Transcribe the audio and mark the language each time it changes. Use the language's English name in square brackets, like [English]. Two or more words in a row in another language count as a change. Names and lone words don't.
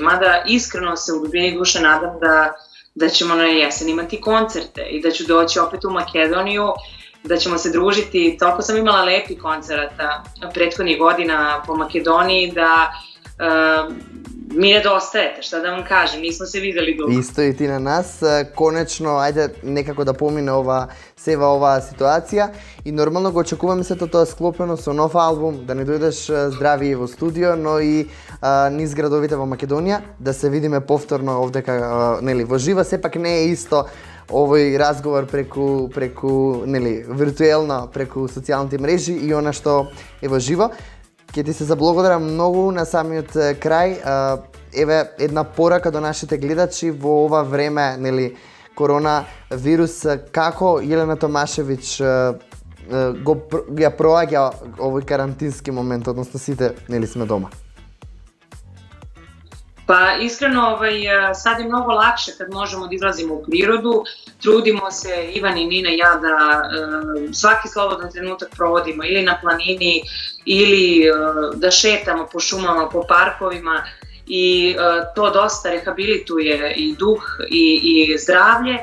[Serbian] Mada iskreno se u dubini duše nadam da ćemo na jesen imati koncerte i da ću doći opet u Makedoniju, da ćemo se družiti. Toliko sam imala lepi koncerata prethodnih godina po Makedoniji da mi nedostajete, šta da vam kažem, nismo se videli dugo. [Macedonian] Isto i ti na nas, конечно, ајде некако да помине сева оваа ситуација и нормално го очекуваме сето тоа склопено со нов албум, да не дојдеш здрави во студио, но и низ градовите во Македонија, да се видиме повторно овдека, нели, во живо, сепак не е исто овој разговор преку нели, виртуелно, преку социјалните мрежи и она што е во живо. Ќе ти се заблагодарам многу на самиот крај. Еве една порака до нашите гледачи во ова време, нели, корона вирус, како Јелена Томашевиќ ја проаѓа овој карантински момент, односно сите, нели, сме дома? [Serbian] Pa iskreno, sad je mnogo lakše kad možemo da izlazimo u prirodu, trudimo se, Ivan i Nina i ja, da svaki slobodan trenutak provodimo ili na planini ili da šetamo po šumama, po parkovima i to dosta rehabilituje i duh i zdravlje.